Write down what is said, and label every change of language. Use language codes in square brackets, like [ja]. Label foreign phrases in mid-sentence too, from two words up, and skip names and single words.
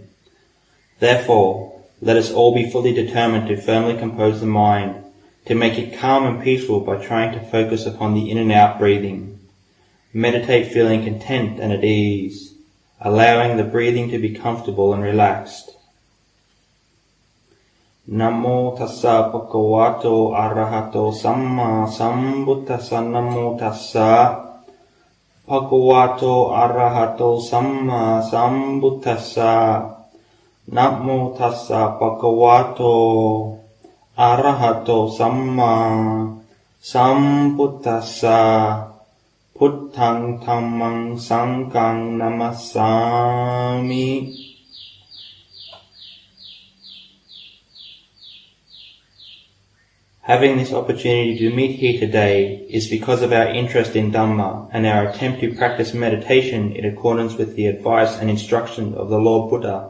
[en] Therefore, let us all be fully determined to firmly compose the mind, to make it calm and peaceful by trying to focus upon the in and out breathing. Meditate feeling content and at ease, allowing the breathing to be comfortable and relaxed. [pi] Namo tassa bhagavato arahato samma sambuddhassa. Namo tassa bhagavato arahato samma sambuddhassa. Namo tassa bhagavato arahato samma sambuddhassa. Puttang dhammang sanghang namassami. [en] Having this opportunity to meet here today is because of our interest in Dhamma and our attempt to practice meditation in accordance with the advice and instruction of the Lord Buddha.